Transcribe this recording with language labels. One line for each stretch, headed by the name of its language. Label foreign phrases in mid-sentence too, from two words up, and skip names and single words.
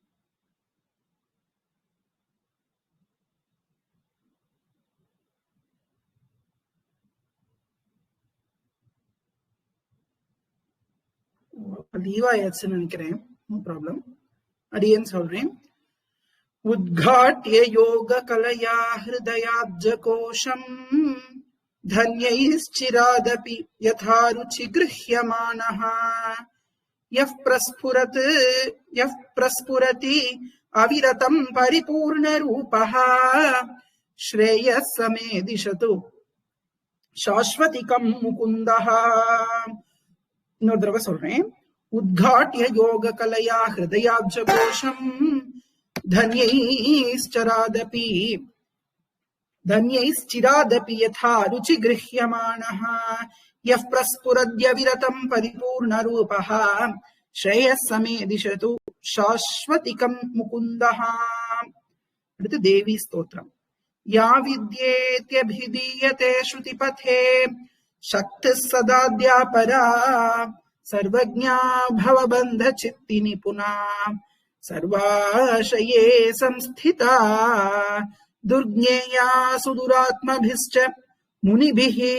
Tamil: லீவ் ஆயாச்சுன்னு நினைக்கிறேன்.
English: no problem.
Tamil: அடியேன் சொல்றேன்.
Sanskrit: उद्घाट्य योग कलया हृदयाब्ज कोशम् धन्यैश्चिरादपि यथा रुचि गृह्यमानः यः प्रस्फुरति अविरतं परिपूर्णरूपः श्रेयः समे दिशतु शाश्वतिकं मुकुन्दः.
Tamil: இன்னொரு தடவை சொல்றேன்.
Sanskrit: उद्घाट्य योग कलया हृदयाब्ज कोशम् धन्यैश्चिरादपि यथा रुचि गृह्यमानः यः प्रस्फुरद्यविरतं परिपूर्णरूपः श्रेयः समे दिशतु शाश्वतिकं मुकुन्दः.
Tamil: அடுத்து தேவி ஸ்தோத்திரம்.
Sanskrit: या विद्येत्यभिधीयते श्रुतिपथे शक्तिः सदाद्यापरा सर्वज्ञा भवबन्धचित्ति निपुणा सर्वाशये संस्थिता दुर्ज्ञेया सुदुरात्मभिश्च मुनिभिः